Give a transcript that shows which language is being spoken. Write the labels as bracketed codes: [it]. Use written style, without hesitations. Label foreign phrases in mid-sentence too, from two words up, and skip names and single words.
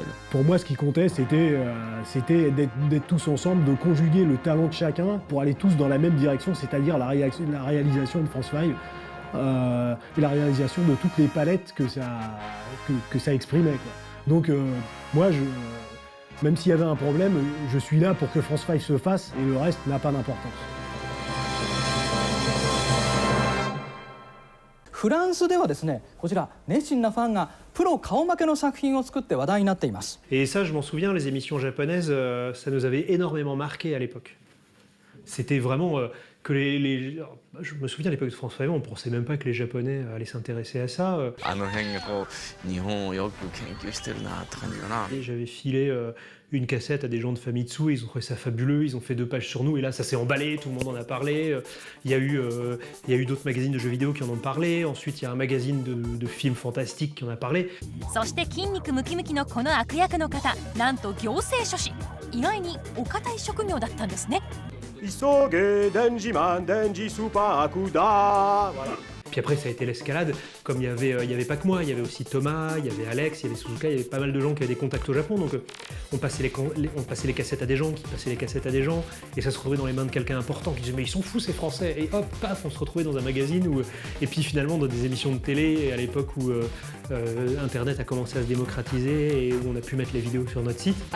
[fr] Pour moi, ce qui comptait, c'était d'être tous ensemble, de conjuguer le talent de chacun pour aller tous dans la même direction, c'est-à-dire la réalisation de France 5 et la réalisation de toutes les palettes que ça exprimait, quoi. Donc moi, même s'il y avait un problème, je suis là pour que France 5 se fasse et le reste n'a pas d'importance. [ja] フランスではですね、こちら熱心なファンがプロ顔負けの作品を作って話題になっています。 [fr] Et ça, je m'en souviens, les émissions japonaises, ça nous avait énormément marqué à l'époque. C'était vraiment que je me souviens à l'époque de France 5, on pensait même pas que les Japonais allaient s'intéresser à ça. Et j'avais filé une cassette à des gens de Famitsu, ils ont trouvé ça fabuleux, ils ont fait 2 pages sur nous, et là ça s'est emballé, tout le monde en a parlé. Il y a eu d'autres magazines de jeux vidéo qui en ont parlé, ensuite il y a un magazine de films fantastiques qui en a parlé. [ja] そして筋肉ムキムキのこの悪役の方、なんと行政書士。意外にお堅い職業だったんですね。 [fr] Puis après ça a été l'escalade, comme il y avait pas que moi, il y avait aussi Thomas, il y avait Alex, il y avait Suzuka, il y avait pas mal de gens qui avaient des contacts au Japon, donc on passait les cassettes à des gens, qui passaient les cassettes à des gens, et ça se retrouvait dans les mains de quelqu'un important qui disait mais ils sont fous ces Français, et hop, paf, on se retrouvait dans un magazine, et puis finalement dans des émissions de télé, à l'époque où Internet a commencé à se démocratiser, et où on a pu mettre les vidéos sur notre site.